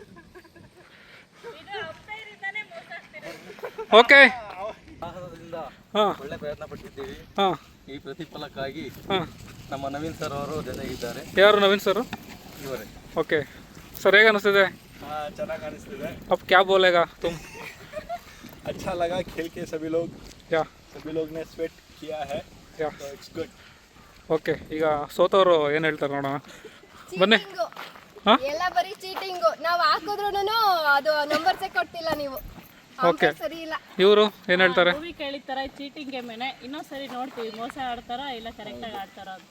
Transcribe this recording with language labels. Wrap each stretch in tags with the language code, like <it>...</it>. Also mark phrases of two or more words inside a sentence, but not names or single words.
<kn>ಓಕೆ. ಸಾಹಸದಿಂದ ಹಾಂ ಒಳ್ಳೆ ಪ್ರಯತ್ನ ಪಟ್ಟಿದ್ದೀವಿ. ಹಾಂ ಈ ಪ್ರತಿಫಲಕ್ಕಾಗಿ ಹಾಂ. ನಮ್ಮ ನವೀನ್ ಸರ್ ಅವರು ಜೊತೆಗಿದ್ದಾರೆ. ಯಾರು ನವೀನ್ ಸರು? ಇವರೇ. ಓಕೆ ಸರ್, ಹೇಗೆ ಅನಿಸ್ತಿದೆ? ಚೆನ್ನಾಗಿ ಕಾಣಿಸ್ತಿದೆ.</kn> <hi>अब क्या बोलेगा तुम? अच्छा लगा खेल के सभी लोग ने स्वेट किया है. ಯಾ</hi> <en>So it's good.</en> <kn>ಓಕೆ. ಈಗ ಸೋತವರು ಏನು ಹೇಳ್ತಾರೆ ನೋಡೋಣ. ಬನ್ನಿ. ಚೀಟಿಂಗು ಹಾ? ಎಲ್ಲ ಬರೀ ಚೀಟಿಂಗು. ನಾವು ಹಾಕಿದ್ರು ಅದು ನಂಬರ್ಸೇ ಕೊಟ್ಟಿಲ್ಲ ನೀವು. ಓಕೆ. ಸರಿ ಇಲ್ಲ. ಇವರು ಏನು ಹೇಳ್ತಾರೆ? ಮೂವಿ ಕೇಳಿರ್ತಾರ ಚೀಟಿಂಗ್ ಗೇಮೇನೆ. ಇನ್ನೊಂದ್ಸರಿ ನೋಡ್ತೀವಿ ಮೋಸ ಆಡ್ತಾರ ಇಲ್ಲ ಕರೆಕ್ಟಾಗಿ ಆಡ್ತಾರ ಅಂತ.</kn>